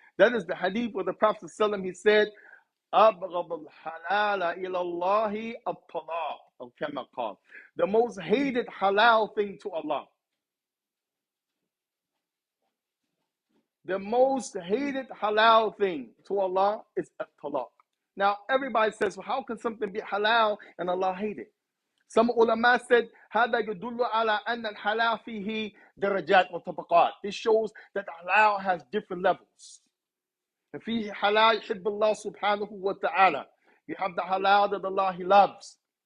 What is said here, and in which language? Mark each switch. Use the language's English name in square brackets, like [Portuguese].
[English] That is the hadith where the Prophet ﷺ, he said, [Arabic] أبغض الحلال إلى الله الطلاق أو كما قال. [English] The most hated halal thing to Allah. The most hated halal thing to Allah is at-talaq. Now, everybody says, well, how can something be halal and Allah hate it? Some ulama said, [Arabic] هذا يدل على أن الحلال فيه درجات وطبقات. [English] This shows that halal has different levels. [Arabic] فيه حلال يحب الله سبحانه وتعالى. [English] You have the halal that Allah He loves.